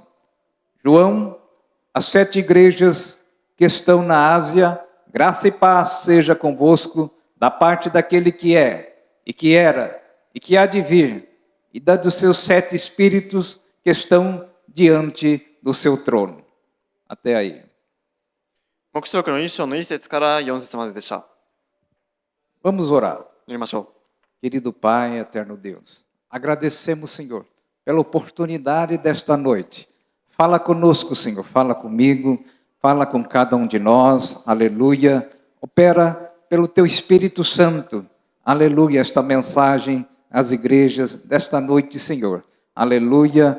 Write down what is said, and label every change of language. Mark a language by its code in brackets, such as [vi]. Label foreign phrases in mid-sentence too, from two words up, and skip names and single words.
[pt] João, as 7 igrejas que estão na Ásia, graça e paz seja convosco da parte daquele que é, e que era, e que há de vir, e da dos seus 7 espíritos que estão diante do seu trono. Até aí. [ja] 黙示録の一章の1節から4節まででした。 [pt] Vamos orar. [ja] 読みましょ [pt] Querido Pai, eterno Deus, agradecemos, Senhor, pela oportunidade desta noite. Fala conosco, Senhor, fala comigo, fala com cada um de nós, aleluia. Opera pelo Teu Espírito Santo, aleluia, esta mensagem às igrejas desta noite, Senhor, aleluia.